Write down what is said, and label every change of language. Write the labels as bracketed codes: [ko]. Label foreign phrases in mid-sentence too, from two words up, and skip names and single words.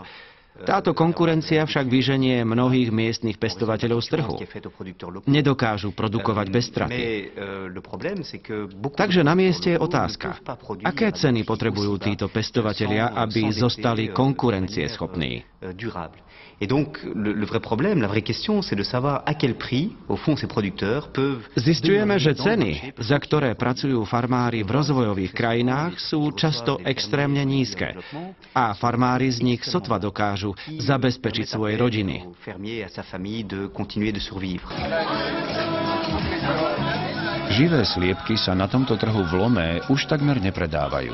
[sk] Táto konkurencia však vyženie mnohých miestnych pestovateľov z trhu. Nedokážu produkovať bez straty. Takže na mieste je otázka, aké ceny potrebujú títo pestovatelia, aby zostali konkurencieschopní. [fr] Et donc, le vrai problème, la vraie question, c'est de savoir à quel prix, au fond, ces producteurs peuvent... [sk] Zisťujeme, že ceny, za ktoré pracujú farmári v rozvojových krajinách, sú často extrémne nízke. A farmári z nich sotva dokážu zabezpečiť svoje rodiny. Živé sliepky sa na tomto trhu v Lomé už takmer nepredávajú.